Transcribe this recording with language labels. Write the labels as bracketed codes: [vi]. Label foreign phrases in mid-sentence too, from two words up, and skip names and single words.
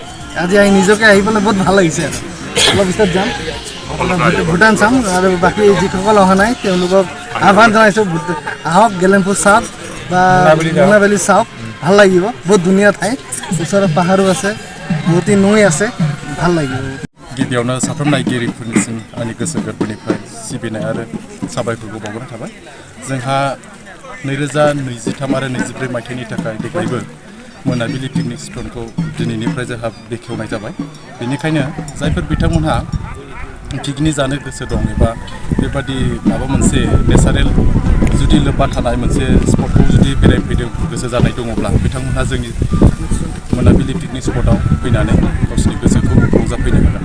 [as] আজি আহি নিজকে আহি পেলাই বহুত ভাল লাগিছে। আৰু অলপ পিছত যাম, আপোনাৰ ভূটান চাম। আৰু বাকী যিসকল অহা নাই তেওঁলোকক আহ্বান জনাইছোঁ, আহক, গেলেম্পু চাওক বা মুনাবিলি चाওক, ভাল লাগিব। বহুত ধুনীয়া ঠাই, ওচৰত পাহাৰো আছে, বহুতো নৈ আছে, ভাল লাগিব। [brx] गिबियावनो साफ्रोम नायगिरिफोरनिसिम आंनि गोसो गोरबोनिफ्राय सिबिनाय आरो साबायखरखौ बावहरनाय थाबाय। जोंहा 2023 आरो 24 मायथाइनि थाखाय देग्लायबो मोनाबिलि पिकनिक स्पटखौ दिनैनिफ्राय जोंहा बेखेवनाय जाबाय। बेनिखायनो जायफोर बिथांमोनहा पिकनिक जानो गोसो दं एबा बेबादि माबा मोनसे नेचारेल जुदि लोब्बा थानाय मोनसे स्पटखौ जुदि बेरायफैनो गोसो जानाय दङब्ला बिथांमोनहा जोंनि मोनाबिलि पिकनिक स्पटआव फैनानै गावसोरनि गोसोखौ रंजाफैनो हागोन।